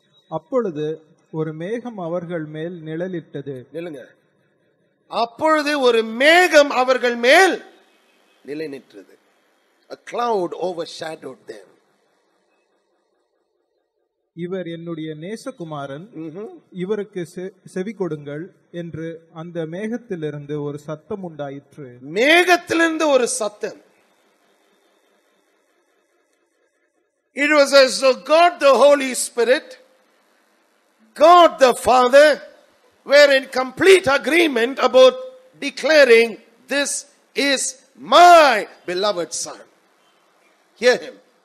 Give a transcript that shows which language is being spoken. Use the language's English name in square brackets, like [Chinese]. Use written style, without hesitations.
[Tamil] அப்பொழுது ஒரு மேகம் அவர்கள் மேல் நிழலிட்டது. நில்லுங்க. அப்பொழுது ஒரு மேகம் அவர்கள் மேல் நிலை நின்றது. [English] A cloud overshadowed them. [Tamil] இவர் என்னுடைய நேசகுமாரன், இவருக்கு செவி கொடுங்கள் என்று அந்த மேகத்திலிருந்து ஒரு சத்தம் உண்டாயிற்று. மேகத்திலிருந்து ஒரு சத்தம். [English] It was as though God the Holy Spirit, God the Father were in complete agreement about declaring, "This is my beloved son." Hear him.